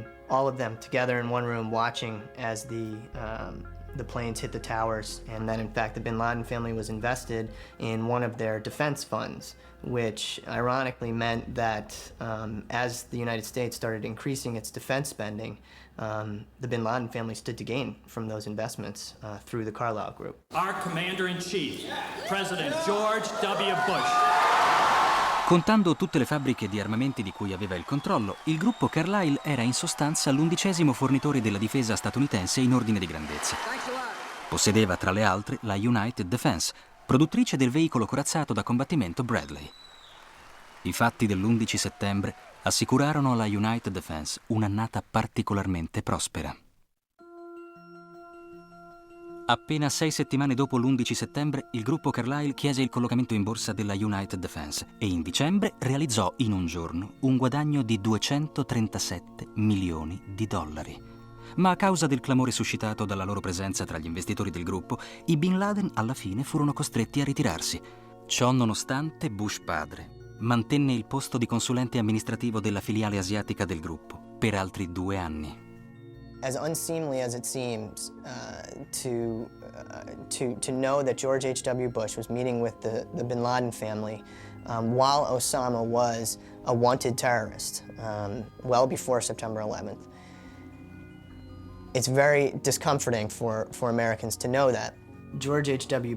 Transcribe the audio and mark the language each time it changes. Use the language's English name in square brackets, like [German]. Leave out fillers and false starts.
[English] All of them together in one room watching as the planes hit the towers, and that in fact the bin Laden family was invested in one of their defense funds, which ironically meant that as the United States started increasing its defense spending, the bin Laden family stood to gain from those investments through the Carlyle Group. Our Commander-in-Chief, President George W. Bush. [Italian] Contando tutte le fabbriche di armamenti di cui aveva il controllo, il gruppo Carlyle era in sostanza l'11° fornitore della difesa statunitense in ordine di grandezza. Possedeva tra le altre la United Defense, produttrice del veicolo corazzato da combattimento Bradley. I fatti dell'11 settembre assicurarono alla United Defense un'annata particolarmente prospera. Appena 6 settimane dopo l'11 settembre, il gruppo Carlyle chiese il collocamento in borsa della United Defense e in dicembre realizzò in un giorno un guadagno di 237 milioni di dollari. Ma a causa del clamore suscitato dalla loro presenza tra gli investitori del gruppo, i Bin Laden alla fine furono costretti a ritirarsi. Ciò nonostante, Bush padre mantenne il posto di consulente amministrativo della filiale asiatica del gruppo per altri 2 anni. [English] As unseemly as it seems to know that George H.W. Bush was meeting with the Bin Laden family while Osama was a wanted terrorist well before September 11th, it's very discomforting for Americans to know that. George H.W.